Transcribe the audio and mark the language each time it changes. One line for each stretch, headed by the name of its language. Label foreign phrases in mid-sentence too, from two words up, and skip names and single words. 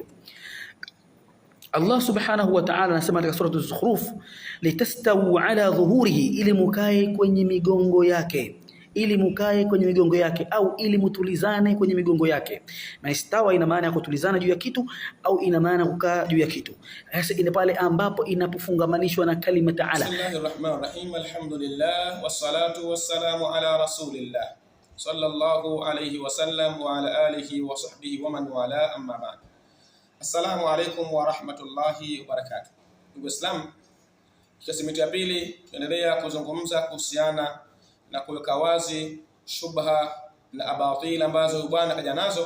Swahili: Allah
Arabic: سبحانه وتعالى
Swahili: anasema katika sura Az-Zukhruf,
Arabic: لتستووا على ظهوره,
Swahili: ili mukae kwenye migongo yake, au ili mutulizane kwenye migongo yake. Na istawa ina maana ya kutulizana juu ya kitu au ina maana kukaa juu ya kitu. Sasa ina pale ambapo inapofungamanishwa na kalima ta'ala.
Arabic: بسم الله الرحمن الرحيم، الحمد لله والصلاة والسلام على رسول الله صلى الله عليه وسلم وعلى آله وصحبه ومن والاه، أما بعد. السلام عليكم ورحمة الله وبركاته.
Swahili: Ndugu Waislamu, kipindi cha pili tunaendelea kuzungumza kuhusiana na kuweka wazi shubha na abatil ambazo bwana kaja nazo.